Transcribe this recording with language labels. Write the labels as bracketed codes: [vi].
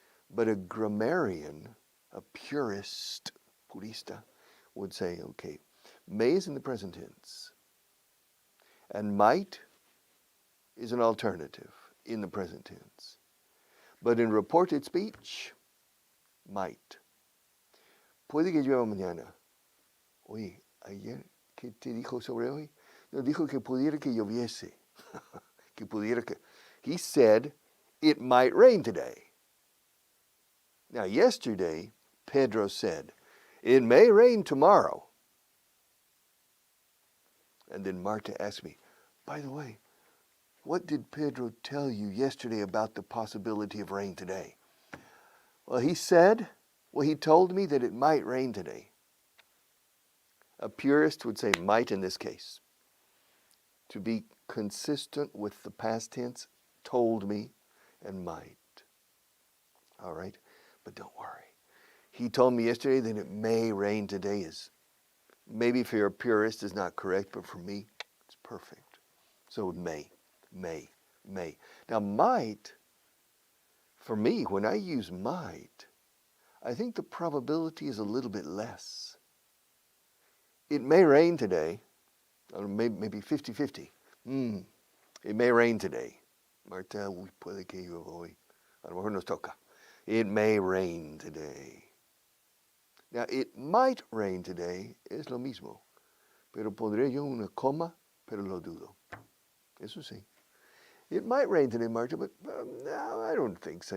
[en] But a grammarian, a purista, would say, okay, may is in the present tense, and might is an alternative in the present tense. But in reported speech, might. [es] Puede que llueva mañana. Oye, ayer, ¿qué te dijo sobre hoy? No, dijo que pudiera que lloviese. Que pudiera que. [en] He said it might rain today. Now, yesterday, Pedro said, it may rain tomorrow. And then Marta asked me, by the way, what did Pedro tell you yesterday about the possibility of rain today? Well, he told me that it might rain today. A purist would say might in this case. To be consistent with the past tense, told me and might. All right? But don't worry. He told me yesterday that it may rain today is, maybe for a purist is not correct, but for me, it's perfect. So may. Now might, for me, when I use might, I think the probability is a little bit less. It may rain today, or maybe 50-50. It may rain today. [es] Marta, puede que llueva hoy. A lo mejor nos toca. [en] It may rain today. Now, it might rain today [es] es lo mismo. Pero pondré yo una coma, pero lo dudo. Eso sí. [en] It might rain today, Marta, but no, I don't think so.